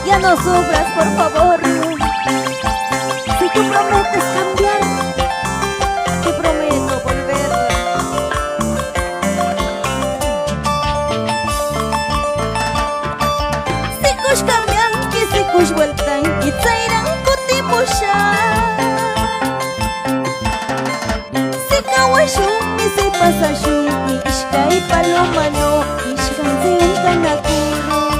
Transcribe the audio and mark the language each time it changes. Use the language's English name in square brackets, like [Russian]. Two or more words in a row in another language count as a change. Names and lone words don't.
[Spanish] no sufras, por favor. Si tú prometes cambiar, te prometo volver. [Quechua] Sikush cambianki, sikush vueltanki, tsairan kutimusha. Sikawashunki, si pasashunki, ishkay palomano, ishkan kanakuru.